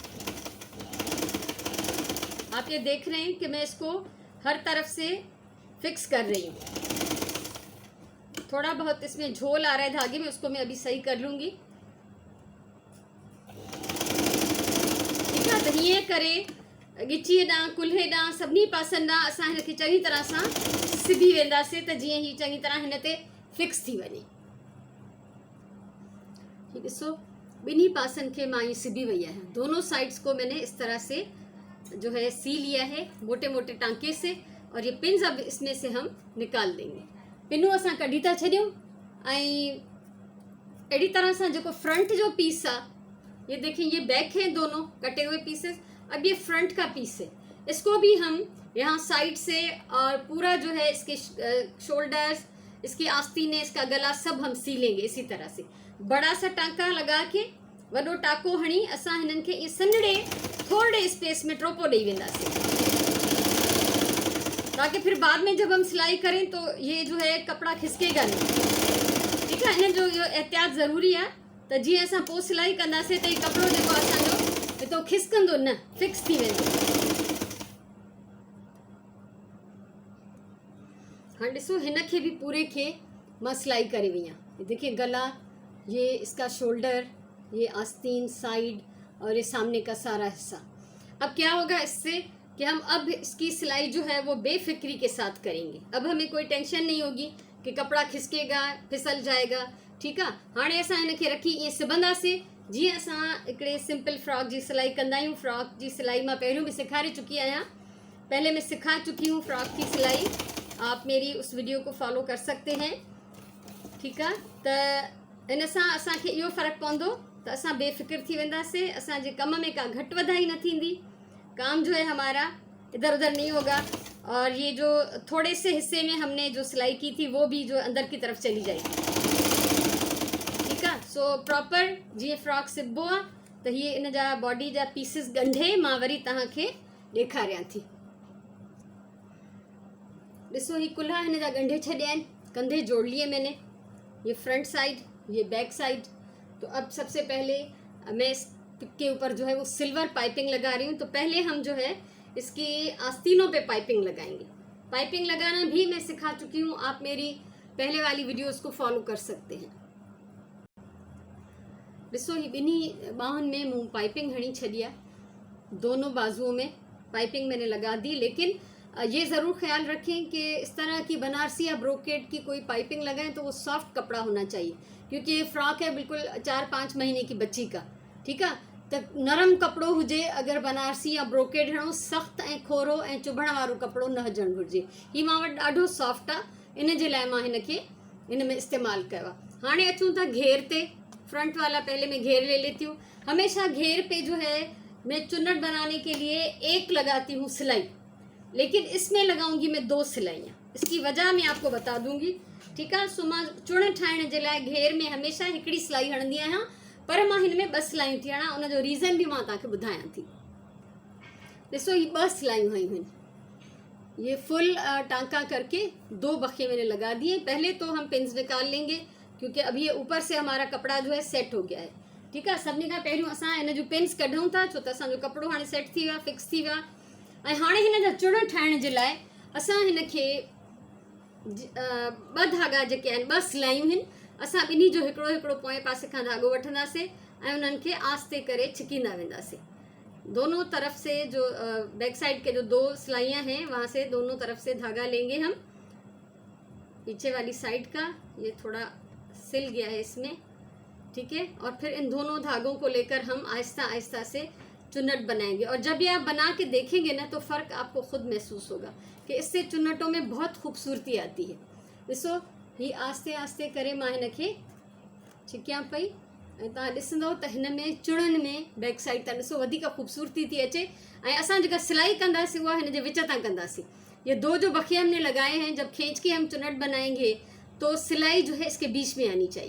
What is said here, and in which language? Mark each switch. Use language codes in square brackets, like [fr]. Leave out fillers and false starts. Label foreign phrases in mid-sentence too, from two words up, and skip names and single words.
[hi] आप ये देख रहे हैं कि मैं इसको हर तरफ से फिक्स कर रही हूँ। थोड़ा बहुत इसमें झोल आ रहा है धागे में, उसको मैं अभी सही कर लूँगी। ठीक है, [sd] तो हीअं करे गिचीअ ॾांहुं, कुल्हे ॾांहुं, सभिनी पासनि ॾांहुं असां हिनखे चङी तरह सां सिबी वेंदासीं त जीअं ही चङी तरह हिन ते फिक्स थी वञे। ॾिसो, ॿिन्ही पासनि खे मां ये सिबी वई आहियां। [hi] दोनों साइड्स को मैंने इस तरह से जो है सी लिया है, मोटे मोटे टांके से। और ये पिन्स अब इसमें से हम निकाल देंगे। [sd] पिनूं असां कढी था छॾियूं, ऐं अहिड़ी तरह सां जेको फ्रंट जो पीस आहे, [hi] ये देखें, ये बैक है दोनों कटे हुए पीसेस। अब ये फ्रंट का पीस है, इसको भी हम यहाँ साइड से और पूरा जो है इसके शोल्डर्स, इसकी आस्तीनें, इसका गला सब हम सी लेंगे। इसी तरह से बड़ा सा टांका लगा के, [sd] वॾो टाको हणी असां हिननि खे सन्हड़े थोड़े स्पेस में ट्रोपो ॾेई वेंदासीं, [hi] ताकि फिर बाद में जब हम सिलाई करें तो ये जो है कपड़ा खिसकेगा नहीं। ठीक है, [sd] इन जो एहतियात ज़रूरी आहे त जीअं असां पोइ सिलाई कंदासीं त हीउ कपिड़ो जेको असांजो हितो खिसकंदो न, फिक्स थी वेंदो। हाँ ॾिसो, हिन खे भी पूरे खे मां सिलाई करे वई आहियां। [hi] देखिए, गला, ये इसका शोल्डर, ये आस्तीन, साइड, और ये सामने का सारा हिस्सा। अब क्या होगा इससे कि हम अब इसकी सिलाई जो है वो बेफिक्री के साथ करेंगे। अब हमें कोई टेंशन नहीं होगी कि कपड़ा खिसकेगा, फिसल जाएगा। ठीक है, [sd] हाणे असां हिनखे रखी ईअं सिबंदासीं जीअं असां हिकिड़े सिंपल फ्रॉक जी सिलाई कंदा आहियूं। फ्रॉक जी सिलाई मां पहिरियों भी सिखारे चुकी आहियां, [hi] पहले मैं सिखा चुकी हूँ फ्रॉक की सिलाई। आप मेरी उस वीडियो को फॉलो कर सकते हैं। ठीक है, [sd] त इन सां असांखे इहो फ़र्क़ु पवंदो त असां बेफ़िक्र थी वेंदासीं, असांजे कम में का घटि वधाई न थींदी, [hi] काम जो है हमारा इधर उधर नहीं होगा, और ये जो थोड़े से हिस्से में हमने जो सिलाई की थी वो भी जो अंदर की तरफ चली जाएगी। ठीक है, [sd] सो प्रॉपर जीअं फ्रॉक सिबो आहे त हीअ इन जा बॉडी जा पीसिस ॻंढे मां वरी तव्हांखे ॾेखारियां थी। ॾिसो, ही कुल्हा हिन जा ॻंढे छॾिया आहिनि, [hi] कंधे जोड़ लिए मैंने, ये [en] front side, [hi] ये [en] back side. [hi] तो अब सबसे पहले मैं इसके ऊपर जो है वो [en] silver piping [hi] लगा रही हूँ। तो पहले हम जो है इसकी आस्तीनों पे पाइपिंग लगाएंगे। पाइपिंग लगाना भी मैं सिखा चुकी हूँ, आप मेरी पहले वाली वीडियोस को फॉलो कर सकते हैं। [sd] ॾिसो ही ॿिन्ही बाहुनि में मूं पाइपिंग हणी छॾी आहे, [hi] दोनों बाजुओं में पाइपिंग मैंने लगा दी। लेकिन ये ज़रूर ख्याल रखें कि इस तरह की बनारसी या ब्रोकेट की कोई पाइपिंग लगाएं तो वो सॉफ्ट कपड़ा होना चाहिए, क्योंकि ये फ्रॉक है बिल्कुल 4-5 महीने की बच्ची का, ठीक है। [sd] त नरम कपिड़ो हुजे, अगरि बनारसी या ब्रोकेड हणो, सख़्तु ऐं खोरो ऐं चुभण वारो कपिड़ो न हुजणु घुरिजे। हीउ मां वटि ॾाढो सॉफ्ट आहे, इन जे लाइ मां हिन खे इन में इस्तेमालु कयो आहे। हाणे अचूं था घेर ते। [hi] फ्रंट वाला पहले मैं घेर ले लेती हूँ। हमेशा घेर पे जो है मैं चुन्नट बनाने के लिए एक लगाती हूँ सिलाई, लेकिन इसमें लगाऊंगी मैं 2 सिलाइयाँ। इसकी वजह मैं आपको बता दूंगी, ठीक है। [sd] सो मां चुण ठाहिण जे लाइ घेर में हमेशा हिकिड़ी सिलाई हणंदी आहियां, पर मां हिन में 2 सिलायूं थी हणां। उन जो रीज़न भी मां तव्हांखे ॿुधायां थी। ॾिसो ही 2 सिलायूं हयूं आहिनि। [hi] ये फुल टांका करके 2 बखे मैंने लगा दिए। पहले तो हम पिन्स निकाल लेंगे, क्योंकि अभी ये ऊपर से हमारा कपड़ा जो है सेट हो गया है, ठीक है। [sd] सभिनी खां पहिरियों असां इन जो पिन्स कढूं था, छो त असांजो कपिड़ो हाणे सेट थी वियो आहे, फिक्स थी वियो आहे। ऐं हाणे हिन जा चुण ठाहिण जे लाइ असां हिन खे 2 धागा जेके आहिनि, 2 सिलायूं आहिनि, असां ॿिन्ही जो हिकिड़ो हिकिड़ो पोएं पासे खां धागो वठंदासीं ऐं उन्हनि खे आस्ते करे छिकींदा वेंदासीं। [hi] दोनों तरफ से जो [en] back side [hi] के जो 2 सिलाइयाँ हैं वहाँ से दोनों तरफ से धागा लेंगे हम। पीछे वाली साइड का ये थोड़ा सिल गया है इसमें, ठीक है। और फिर इन दोनों धागों को लेकर हम आहिस्ता आहिस्ता से चुन्नट बनाएंगे। और जब ये आप बना के देखेंगे ना, तो फ़र्क आपको खुद महसूस होगा कि इससे चुन्नटों में बहुत खूबसूरती आती है। [sd] ॾिसो ही आस्ते आस्ते करे मां हिन खे छिकियां पई, ऐं तव्हां ॾिसंदव त हिन में चुड़नि में [en] back side [sd] तां ॾिसो वधीक खूबसूरती थी अचे। ऐं असां जेका सिलाई कंदासीं उहा हिन जे विच तां कंदासीं। [hi] ये 2 जो बखे हमने लगाए हैं, जब खींच के हम चुन्नट बनाएंगे तो सिलाई जो है इसके बीच में आनी चाहिए।